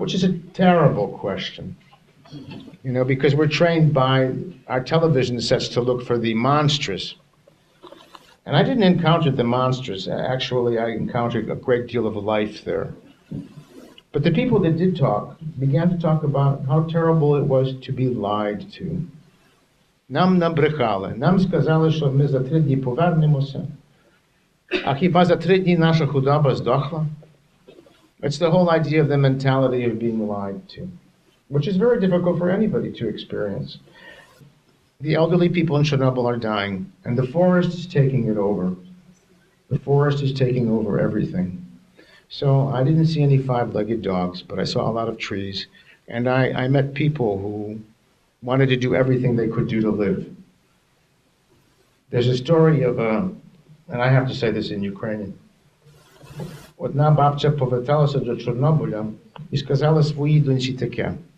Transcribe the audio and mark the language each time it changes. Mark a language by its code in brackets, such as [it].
[en] Which is a terrible question, you know, because we're trained by our television sets to look for the monstrous. And I didn't encounter the monstrous. Actually, I encountered a great deal of life there. But the people that did talk began to talk about how terrible it was to be lied to. [uk] Нам набрехали. Нам сказали, що ми за 3 дні повернемося. А хіба за 3 дні наша худоба здохла? [en] It's the whole idea of the mentality of being lied to, which is very difficult for anybody to experience. The elderly people in Chernobyl are dying, and the forest is taking it over. The forest is taking over everything. So I didn't see any five-legged dogs, but I saw a lot of trees, and I met people who wanted to do everything they could do to live. There's a story of and I have to say this in Ukrainian. [uk] Одна бабця поверталася до Чорнобиля і сказала своїй доньці таке.